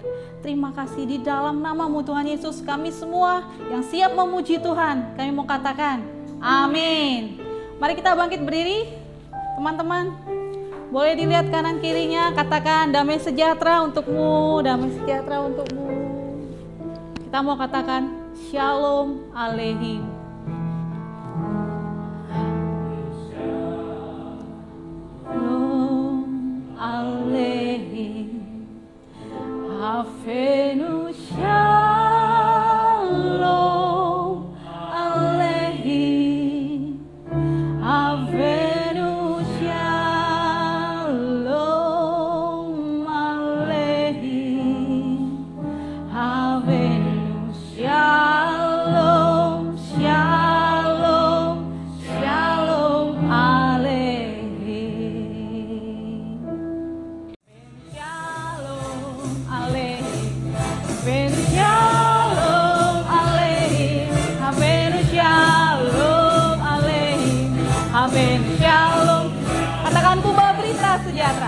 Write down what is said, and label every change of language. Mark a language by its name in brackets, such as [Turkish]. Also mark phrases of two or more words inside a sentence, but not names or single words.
[Indonesian] Terima kasih di dalam nama-Mu Tuhan Yesus, kami semua yang siap memuji Tuhan, kami mau katakan, amin. Mari kita bangkit berdiri, teman-teman. Boleh dilihat kanan kirinya, katakan damai sejahtera untukmu, damai sejahtera untukmu. Kita mau katakan, [Hebrew] שלום עליכם. עליכם, אבינו שלום, עליכם, אבינו שלום, עליכם, אבינו שלום, שלום, שלום, עליכם. [Indonesian] Amin. Shalom. Katakan ku bawa berita sejahtera.